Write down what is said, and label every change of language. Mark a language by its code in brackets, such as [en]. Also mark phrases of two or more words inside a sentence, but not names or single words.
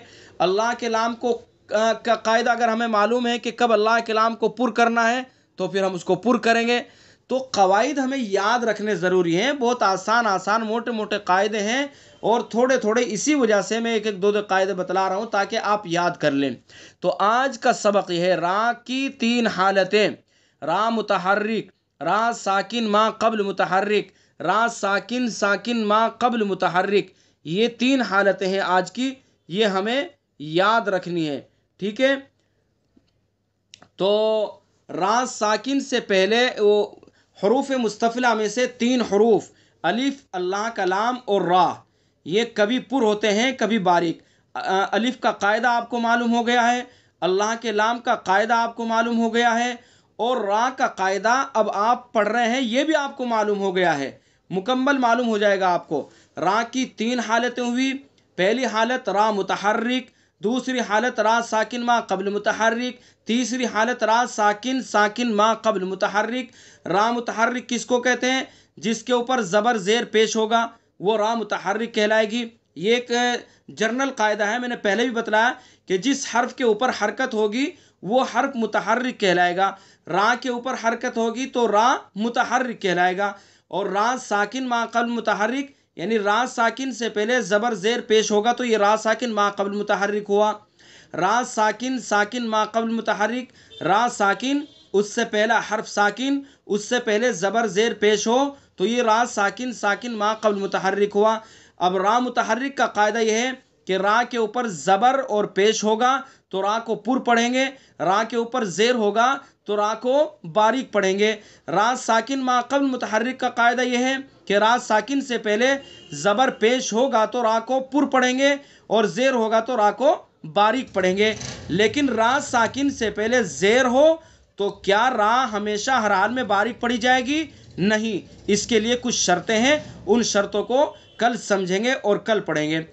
[ur] اللہ کے لام کو کا قاعدہ اگر ہمیں معلوم ہے کہ کب اللہ کے لام کو پر کرنا ہے، تو پھر ہم اس کو پر کریں گے۔ تو قواعد ہمیں یاد رکھنے ضروری ہیں، بہت آسان موٹے موٹے قاعدے ہیں، اور تھوڑے تھوڑے اسی وجہ سے میں ایک ایک دو قاعدے بتلا رہا ہوں تاکہ آپ یاد کر لیں۔ تو آج کا سبق یہ ہے، را کی تین حالتیں، را متحرک، را ساکن ما قبل متحرک، را ساکن ساکن ما قبل متحرک، یہ تین حالتیں ہیں آج کی، یہ ہمیں یاد رکھنی ہے، ٹھیک ہے۔ تو را ساکن سے پہلے وہ حروف مستفلہ میں سے تین حروف الف، اللہ کا لام اور را، یہ کبھی پر ہوتے ہیں کبھی باریک۔ الف کا قاعدہ آپ کو معلوم ہو گیا ہے، اللہ کے لام کا قاعدہ آپ کو معلوم ہو گیا ہے، اور را کا قاعدہ اب آپ پڑھ رہے ہیں یہ بھی آپ کو معلوم ہو گیا ہے، مکمل معلوم ہو جائے گا آپ کو۔ را کی تین حالتیں ہوئی، پہلی حالت را متحرک، دوسری حالت را ساکن ما قبل متحرک، تیسری حالت را ساکن ساکن ما قبل متحرک۔ را متحرک کس کو کہتے ہیں؟ جس کے اوپر زبر زیر پیش ہوگا وہ را متحرک کہلائے گی۔ یہ ایک جرنل قاعدہ ہے، میں نے پہلے بھی بتلایا کہ جس حرف کے اوپر حرکت ہوگی وہ حرف متحرک کہلائے گا۔ را کے اوپر حرکت ہوگی تو را متحرک کہلائے گا۔ اور را ساکن ما قبل متحرک، یعنی را ساکن سے پہلے زبر زیر پیش ہوگا تو یہ را ساکن ما قبل متحرک ہوا۔ را ساکن ساکن ما قبل متحرک، را ساکن اس سے پہلا حرف ساکن، اس سے پہلے زبر زیر پیش ہو تو یہ را ساکن ساکن ما قبل متحرک ہوا۔ اب را متحرک کا قاعدہ یہ ہے کہ را کے اوپر زبر اور پیش ہوگا تو را کو پر پڑھیں گے، را کے اوپر زیر ہوگا تو را کو باریک پڑھیں گے۔ را ساکن ما قبل متحرک کا قاعدہ یہ ہے کہ را ساکن سے پہلے زبر پیش ہوگا تو را کو پر پڑھیں گے، اور زیر ہوگا تو را کو باریک پڑھیں گے۔ لیکن را ساکن سے پہلے زیر ہو تو کیا را ہمیشہ ہر حال میں باریک پڑھی جائے گی؟ نہیں، اس کے لیے کچھ شرطیں ہیں، ان شرطوں کو کل سمجھیں گے اور کل پڑھیں گے۔